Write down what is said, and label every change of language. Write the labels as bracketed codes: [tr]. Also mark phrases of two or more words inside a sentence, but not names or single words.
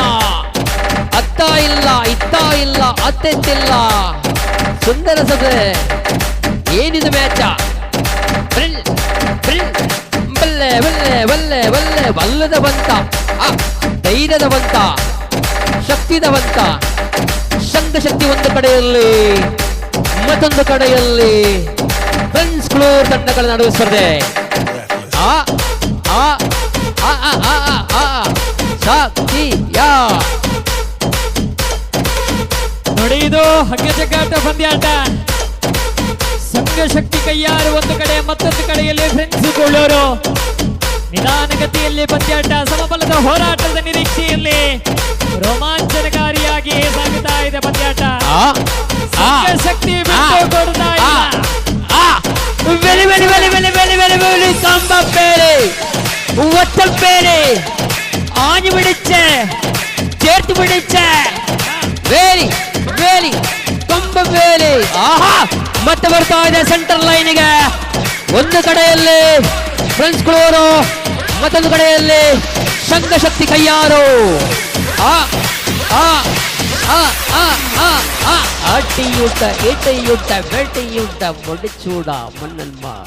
[kn] ಅತ್ತ ಇಲ್ಲ ಇತ್ತ ಇಲ್ಲ ಅತ್ತೆತ್ತಿಲ್ಲ. ಸುಂದರ ಸಭೆ, ಏನಿದು ಮ್ಯಾಚ? ಬಲ್ಲೆ ಬಲ್ಲೆ ಬಲ್ಲೆ ಬಲ್ಲೆ ಬಲ್ಲದವಂತ, ಧೈರ್ಯದವಂತ, ಶಕ್ತಿದವಂತ. ಶಂಖಶಕ್ತಿ ಒಂದು ಕಡೆಯಲ್ಲಿ, ಮತ್ತೊಂದು ಕಡೆಯಲ್ಲಿ ಫ್ರೆಂಡ್ಸ್ ಕ್ಲೂರ್ ತಂಡಗಳ ನಡುವೆ ಸ್ಪರ್ಧೆ. ಶಕ್ತಿಯ. ನೋಡಿ ಇದು ಹಗ್ಗ ಜಗ್ಗಾಟ ಪಂದ್ಯಾಟ. ಸಂಘ ಶಕ್ತಿ ಕೈಯಾರು ಒಂದು ಕಡೆ, ಮತ್ತೊಂದು ಕಡೆಯಲ್ಲಿ ಫ್ರೆಂಡ್ಸ್ ಕೊಳ್ಳೋರು. ನಿಧಾನಗತಿಯಲ್ಲಿ ಪಂದ್ಯಾಟ, ಸಮಬಲದ ಹೋರಾಟದ ನಿರೀಕ್ಷೆಯಲ್ಲಿ ರೋಮಾಂಚನಕಾರಿಯಾಗಿ ಸಾಗುತ್ತಾ ಇದೆ ಪಂದ್ಯಾಟ. ಸಂಘ ಶಕ್ತಿ ಬಿಟ್ಟು ಕೊಡ್ತಾ ಇಲ್ಲ. ವೆಲಿ ವೆಲಿ ವೆಲಿ ವೆಲಿ ವೆಲಿ ವೆಲಿ ವೆಲಿ ಕಂಬ ಬೇರೆ ಒತ್ತ ಬೇರೆ [ml] ആഞ്ഞു പിടിച്ച് ചേർത്ത് പിടിച്ച് [kn] വേലി വേലി ಕಂಬ ಬೇಲಿ. ಆಹಾ, ಮತ್ತೆ ಬರ್ತಾ ಇದೆ ಸೆಂಟರ್ ಲೈನ್ಗೆ. ಒಂದು ಕಡೆಯಲ್ಲಿ ಫ್ರೆಂಡ್ಸ್ ಗಳವರು, ಮತ್ತೊಂದು ಕಡೆಯಲ್ಲಿ ಸಂಘ ಶಕ್ತಿ ಕೈಯಾರು. ಅಟಿಯುದ್ಧ, ಇಟಿಯುದ್ಧ, ಬೆಟ್ಟಿಯುದ್ಧ, ಮುಡಿಚೂಡ ಮಣ್ಣನ್ಮ.